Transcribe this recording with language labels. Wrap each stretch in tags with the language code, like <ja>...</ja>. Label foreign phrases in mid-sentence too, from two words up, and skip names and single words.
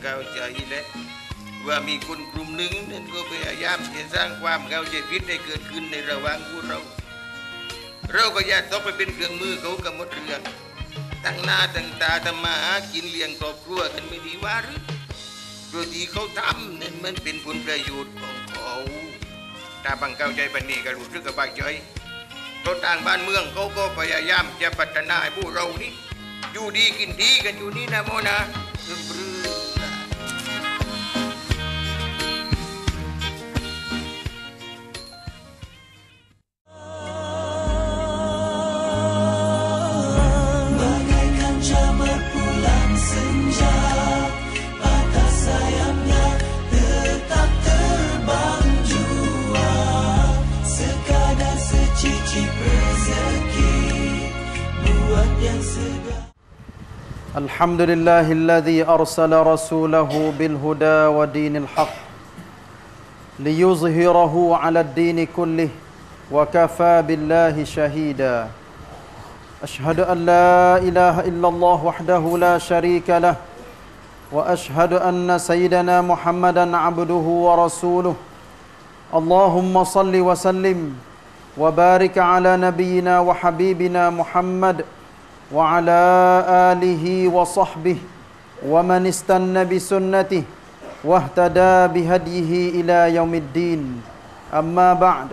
<th>เข้าใจแล้วว่ามีคนกลุ่มหนึ่งนั่นก็พยายามจะสร้างความเข้าใจผิดให้เกิดขึ้นในระหว่างพวกเราก็อย่าต้องไปเป็นเครื่องมือเขากับหมดเรื่องตั้งหน้าตั้งตาทำมาหากินเลี้ยงครอบครัวกันไม่ดีว่าหรือโดยที่เขาทำนั่นมันเป็นผลประโยชน์ของเขาถ้าบังเข้าใจปันนี้ก็รู้สึกสบายใจเพราะต่างบ้านเมืองเขาก็พยายามจะพัฒนาให้พวกเรานี่อยู่ดีกินดีกันอยู่นี่นะโมนะ</th> <ms>Jamar pulang senja, patah sayapnya tetap terbang jua, sekadar secicip rezeki buat yang sedang.</ms> <ar>الحمد لله الذي أرسل رسوله بالهدى ودين الحق ليظهره على الدين كله وكفى بالله شهيدا. أشهد أن لا إله إلا الله وحده لا شريك له وأشهد أن سيدنا محمدا عبده ورسوله اللهم صل وسلم وبارك على نبينا وحبيبنا محمد وعلى آله وصحبه ومن استنى بسنته واهتدى بهديه إلى يوم الدين أما بعد</ar>